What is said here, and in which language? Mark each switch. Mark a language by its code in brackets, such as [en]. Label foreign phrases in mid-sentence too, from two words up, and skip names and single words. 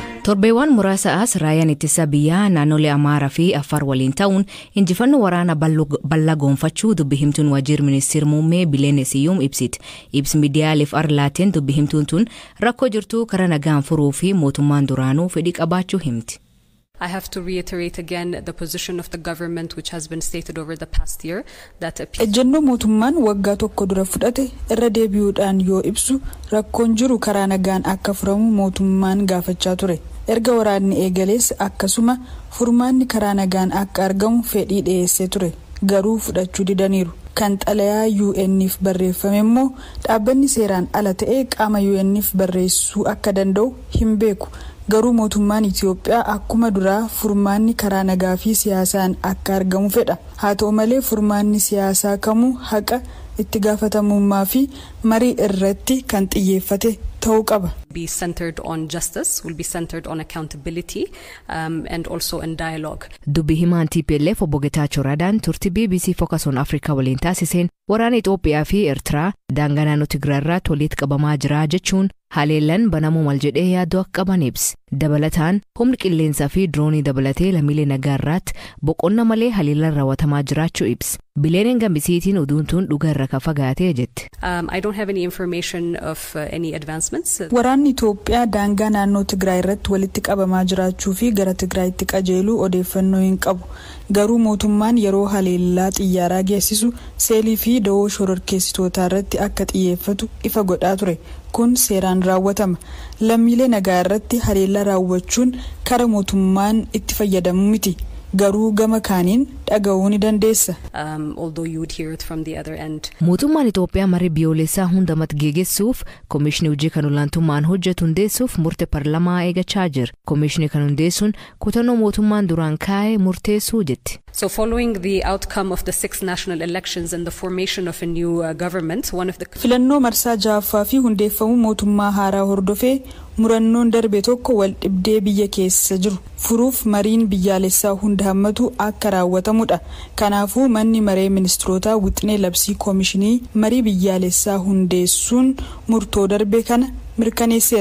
[om] Torbeewwan muraasa as raayaan ittisa biyyaa naannolee Amaaraa fi Affaar waliin ta'uun injifannoo waraana bal'aa goonfachuu dubbi himtuun waajjira ministeera muummee Bileene Siyyuum ibsiti. Ibsi miidiyaaleef arlaateen dubbi himtuun tun rakkoo jirtu karaa nagaan furuu fi mootummaan duraanuu fedhii qabaachuu himti. [en] I have to reiterate again the position of the government which has been stated over the past year that [om] ejjennoo mootummaan waggaa tokko dura fudhate irra deebi'uudhaan yoo ibsu rakkoon jiru karaa nagaan akka furamu mootummaan gaafachaa ture. Erga waraanni eegalees akkasuma furmaanni karaa nagaan akka argamu fedhii dhiyeessee ture. Garuu fudhachuu didaniiru. Kan xalayaa UN'if barreeffame immoo dhaabbanni seeraan ala ta'e qaama UN'if barreessuu akka danda'u hin beeku. Garuu mootummaan Itoophiyaa akkuma duraa furmaanni karaa nagaa fi siyaasaan akka argamu fedha. Haa ta'u malee furmaanni siyaasaa kamuu haqa itti gaafatamummaa fi marii irratti kan xiyyeeffate ta'uu qaba. [en] Be centered on justice, will be centered on accountability and also in dialogue. [om] Dubbi himaan TPLF obbo Getaachoo Radaan turtii BBC Focus on Africa waliin taasiseen waraana Itoophiyaa fi Eertiraa daangaa naannoo Tigraayirraa walitti qabamaa jira jechuun haleellan banamuu mal jedhee yaaduu akka qaban ibsi. Dabalataan humni qilleensaa fi droonii dabalatee lammiilee nagaarraatti boqonna malee haleellan raawwatamaa jiraachuu ibsi. Bileeneen gambisiitiin oduun tun dhugaa irra ka fagaatee jetti. [en] I don't have any information of any advancements. [om] Waraanni Itoophiyaa daangaa naannoo Tigraayirratti walitti qabamaa jiraachuu fi gara Tigraayitti qajeeluu odeeffannoo hin qabu. Garuu mootummaan yeroo haleellaa xiyyaaraa geessisu seelii fi da'oo shororkeessitootaa irratti akka xiyyeeffatu ifa godhaa ture. Kun seeraan raawwatama. Lammiilee nagaa irratti haleellaa raawwachuun karaa mootummaan itti fayyadamu miti. Garuu gama kaaniin dhaga'uu ni dandeessa. [en] Although you would hear it from the other end. [om] Mootummaan Itoophiyaa marii biyyoolessaa hundumatti geggeessuuf Komishinii hojii kan olaantummaan hojjetu hundeessuuf murtee paarlamaa eegachaa jira. Komishinii kan hundeessuun kutannoo mootummaan duraan kaa'e murteessuu jetti. [en] So following the outcome of the 6 national elections and the formation of a new government, one of the [om] filannoo marsaa ja'affaa fi hundeeffamuu mootummaa haaraa hordofee murannoon darbe tokko wal dhibdee biyya keessa jiru furuuf mariin biyyaalessaa hunda hammatu akka raawwatamudha. Kanaafuu manni maree ministeerotaa wixinee labsii komishinii marii biyyaalessaa hundeessuun murtoo darbe kana mirkaneesseera.